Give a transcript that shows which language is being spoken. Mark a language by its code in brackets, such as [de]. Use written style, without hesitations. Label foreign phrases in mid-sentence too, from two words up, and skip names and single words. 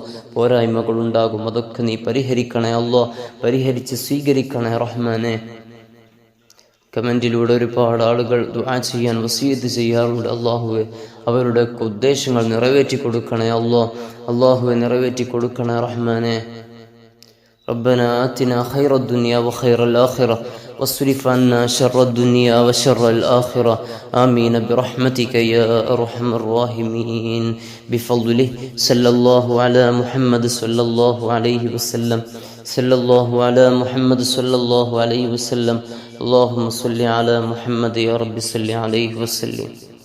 [ml] പോരായ്മകളുണ്ടാകും, അതൊക്കെ നീ പരിഹരിക്കണേ അല്ലാഹ്. പരിഹരിച്ച് സ്വീകരിക്കണേ റഹ്മാനെ. കമന്റിലൂടെ ഒരുപാട് ആളുകൾ ദുആ ചെയ്യാൻ വസിയത്ത് ചെയ്യാറുണ്ട്. അല്ലാഹുവെ അവരുടെ ഉദ്ദേശങ്ങൾ നിറവേറ്റി കൊടുക്കണേ അല്ലാഹ്. അല്ലാഹുവെ നിറവേറ്റി കൊടുക്കണേ റഹ്മാനെ. [ar] ربنا آتنا خير الدنيا وخير الآخرة واصرف عنا شر الدنيا وشر الآخرة آمين برحمتك يا أرحم الراحمين بفضله صلى الله على محمد صلى الله عليه وسلم صلى الله على محمد صلى الله عليه وسلم اللهم صل على محمد يا رب صل عليه وسلم.